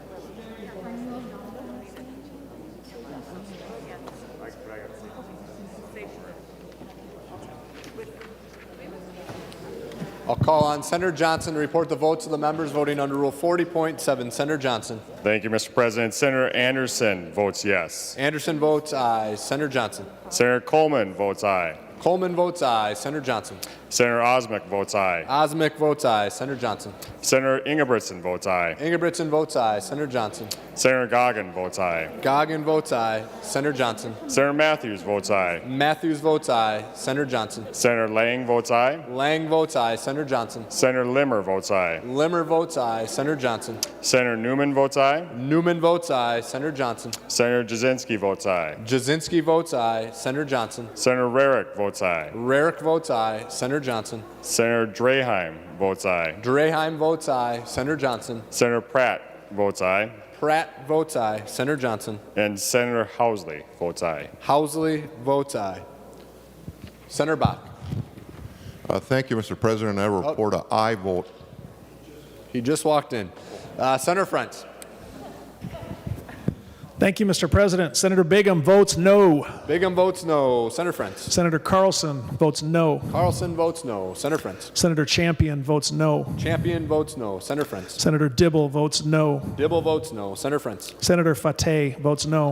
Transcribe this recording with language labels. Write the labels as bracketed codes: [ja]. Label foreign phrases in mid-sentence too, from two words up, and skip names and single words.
[en] I'll call on Senator Johnson to report the votes of the members voting under Rule 40.7. Senator Johnson. Thank you, Mr. President. Senator Anderson votes yes. Anderson votes aye. Senator Johnson. Senator Coleman votes aye. Coleman votes aye. Senator Johnson. Senator Osmick votes aye. Osmick votes aye. Senator Johnson. Senator Ingebrigtsen votes aye. Ingebrigtsen votes aye. Senator Johnson. Senator Goggin votes aye. Goggin votes aye. Senator Johnson. Senator Matthews votes aye. Matthews votes aye. Senator Johnson. Senator Lang votes aye. Lang votes aye. Senator Johnson. Senator Limmer votes aye. Limmer votes aye. Senator Johnson. Senator Newman votes aye. Newman votes aye. Senator Johnson. Senator Jasinski votes aye. Jasinski votes aye. Senator Johnson. Senator Rarick votes aye. Rarick votes aye. Senator Johnson. Senator Draheim votes aye. Draheim votes aye. Senator Johnson. Senator Pratt votes aye. Pratt votes aye. Senator Johnson. And Senator Housley votes aye. Housley votes aye. Senator Bach. Thank you, Mr. President. I report an aye vote. He just walked in. Senator Frentz. Thank you, Mr. President. Senator Bingham votes no. Bingham votes no. Senator Frentz. Senator Carlson votes no. Carlson votes no. Senator Frentz. Senator Champion votes no. Champion votes no. Senator Frentz. Senator Dibble votes no. Dibble votes no. Senator Frentz. Senator Fateh votes no.